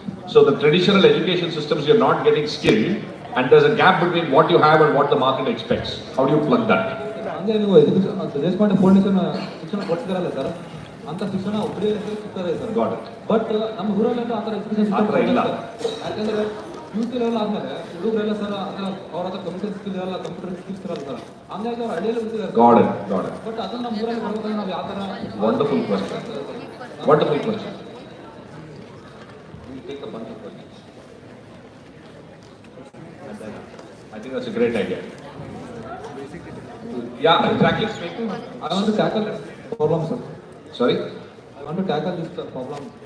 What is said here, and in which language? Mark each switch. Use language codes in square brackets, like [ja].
[en] So the traditional education systems, you're not getting skilled, and there's a gap between what you have and what the market expects. How do you plug that? [kn] ಹಂಗೆ ನೀವು Deshpande foundation ಶಿಕ್ಷಣ ಕೊಡ್ತಿದಾರಲ್ಲ sir, ಅಂತ ಶಿಕ್ಷಣ ಒಬ್ಬರೇ ಸಿಗ್ತಾರೆ sir. [en] Got it. [kn] But ನಮ್ಮ ಊರಲ್ಲೆಲ್ಲ ಆ ಥರ ಎಜುಕೇಶನ್ ಆ ಥರ ಇಲ್ಲ. ಯಾಕಂದ್ರೆ ಯೂತ್ ಲೆವೆಲ್ ಆದ್ಮೇಲೆ ಹುಡುಗರೆಲ್ಲ ಸರ್ ಅವ್ರ ಹತ್ರ ಕಂಪ್ಯೂಟರ್ ಸ್ಕಿಲ್ ಇರಲ್ಲ, ಕಂಪ್ಯೂಟರ್ ಸ್ಕಿಲ್ಸ್ ಇರಲ್ಲ ಸರ್. ಹಂಗಾಗಿ ಅವ್ರು ಹಳ್ಳಿಯಲ್ಲಿ ಉಳಿದಿದ್ದಾರೆ. [en] Got it. Got it. [kn] But ಅದನ್ನ ನಮ್ಮ ಊರಲ್ಲಿ ಬರ್ಬೇಕಂದ್ರೆ ನಾವು ಯಾವ ಥರ? [en] Wonderful question. Wonderful question. We'll take a bunch of questions. And then, I think that's a great idea. Yeah, exactly. I want to tackle this problem, sir. Sorry? I want to tackle this problem.